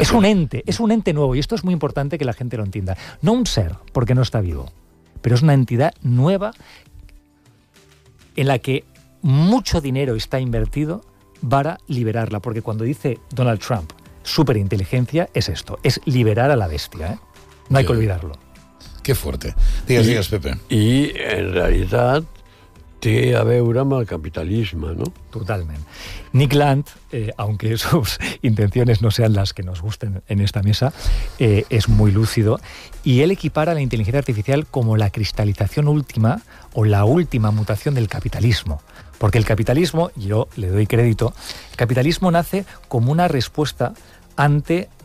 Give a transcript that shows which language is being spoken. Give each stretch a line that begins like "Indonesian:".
Spanish: Es un ente nuevo, y esto es muy importante que la gente lo entienda. No un ser, porque no está vivo, pero es una entidad nueva en la que mucho dinero está invertido para liberarla. Porque cuando dice Donald Trump superinteligencia, es esto, es liberar a la bestia, ¿eh? No hay que olvidarlo. Qué fuerte.
Catalan: Digues,
Spanish: Pepe.
Catalan: I, en realitat, té a veure amb el capitalisme, no? Totalment.
Spanish: Nick Land, aunque sus intenciones no sean las que nos gusten en esta mesa, es muy lúcido. Y él equipara la inteligencia artificial como la cristalización última o la última mutación del capitalismo. Porque el capitalismo, yo le doy crédito, el capitalismo nace como una respuesta ante